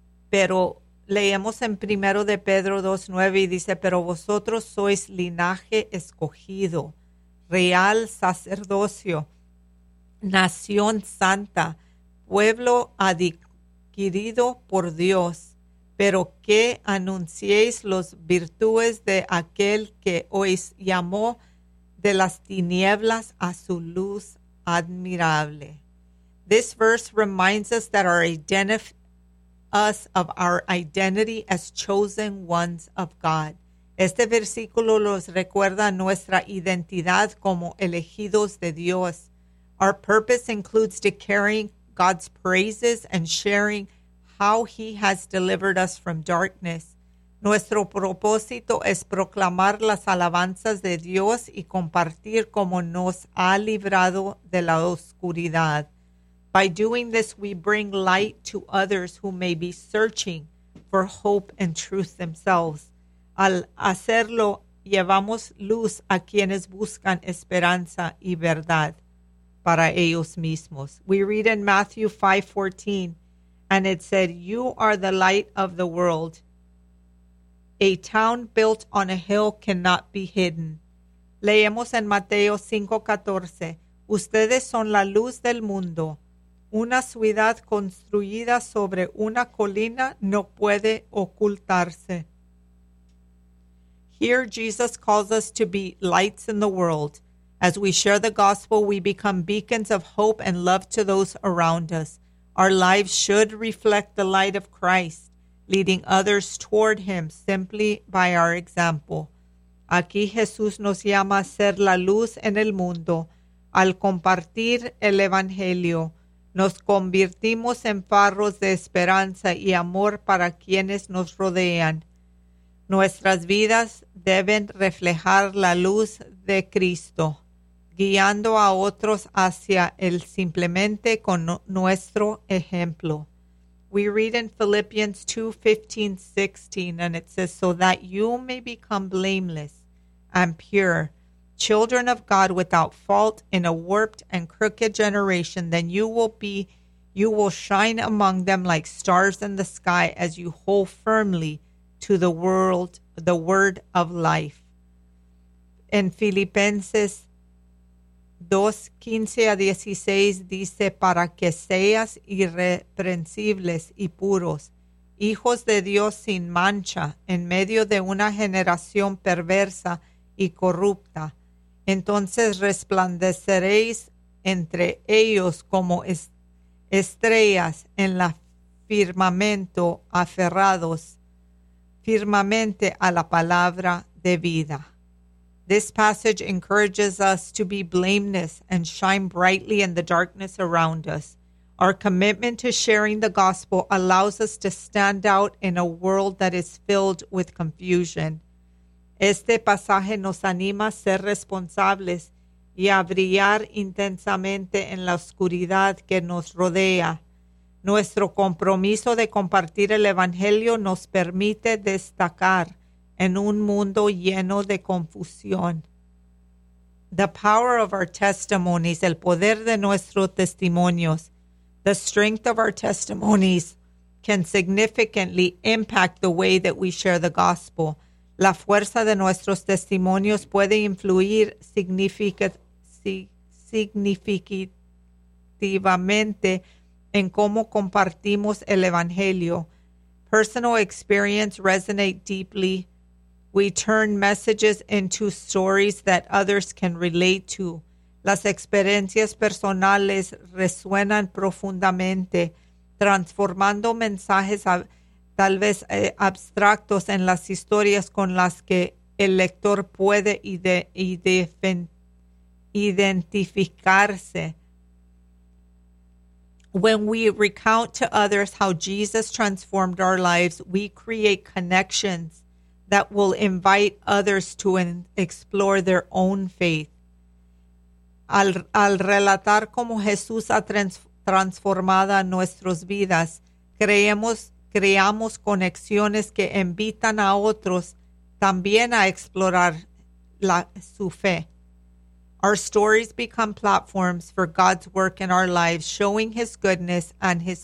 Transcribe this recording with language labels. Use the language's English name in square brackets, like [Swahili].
[Spanish] Pero leemos en primero de Pedro 2:9 y dice, pero vosotros sois linaje escogido, real sacerdocio, nación santa, pueblo adquirido por Dios, pero que anunciéis las virtudes de aquel que os llamó de las tinieblas a su luz admirable. [English] This verse reminds us that our identity as chosen ones of God. [Spanish] Este versículo nos recuerda nuestra identidad como elegidos de Dios. [English] Our purpose includes declaring God's praises and sharing how he has delivered us from darkness. [Spanish] Nuestro propósito es proclamar las alabanzas de Dios y compartir cómo nos ha librado de la oscuridad. [English] By doing this, we bring light to others who may be searching for hope and truth themselves. [Spanish] Al hacerlo, llevamos luz a quienes buscan esperanza y verdad para ellos mismos. [English] We read in Matthew 5:14, and it said, "You are the light of the world. A town built on a hill cannot be hidden." [Spanish] Leemos en Mateo 5:14, "Ustedes son la luz del mundo. Una ciudad construida sobre una colina no puede ocultarse." [English] Here Jesus calls us to be lights in the world. As we share the gospel, we become beacons of hope and love to those around us. Our lives should reflect the light of Christ, leading others toward him simply by our example. [Spanish] Aquí Jesús nos llama a ser la luz en el mundo al compartir el evangelio. Nos convertimos en faros de esperanza y amor para quienes nos rodean. Nuestras vidas deben reflejar la luz de Cristo, guiando a otros hacia él simplemente con nuestro ejemplo. [English] We read in Philippians 2:15-16, and it says, "So that you may become blameless and pure, children of God without fault in a warped and crooked generation, then you will shine among them like stars in the sky as you hold firmly to the world, the word of life." [Spanish] En Filipenses 2:15-16 dice, "Para que seas irreprensibles y puros, hijos de Dios sin mancha, en medio de una generación perversa y corrupta, entonces resplandeceréis entre ellos como estrellas en la firmamento, aferrados firmemente a la palabra de vida." [English] This passage encourages us to be blameless and shine brightly in the darkness around us. Our commitment to sharing the gospel allows us to stand out in a world that is filled with confusion. [Spanish] Este pasaje nos anima a ser responsables y a brillar intensamente en la oscuridad que nos rodea. Nuestro compromiso de compartir el evangelio nos permite destacar en un mundo lleno de confusión. [English] The power of our testimonies, [Spanish] el poder de nuestros testimonios, [English] the strength of our testimonies can significantly impact the way that we share the gospel. [Spanish] La fuerza de nuestros testimonios puede influir significativamente en cómo compartimos el evangelio. [English] Personal experience resonate deeply. We turn messages into stories that others can relate to. [Spanish] Las experiencias personales resuenan profundamente, transformando mensajes a tal vez abstractos en las historias con las que el lector puede identificarse. [English] When we recount to others how Jesus transformed our lives, we create connections that will invite others to explore their own faith. [Spanish] Al relatar cómo Jesús ha transformado nuestras vidas, creamos conexiones que invitan a otros también a explorar su fe. [English] Our stories become platforms for God's work in our lives, showing his goodness and his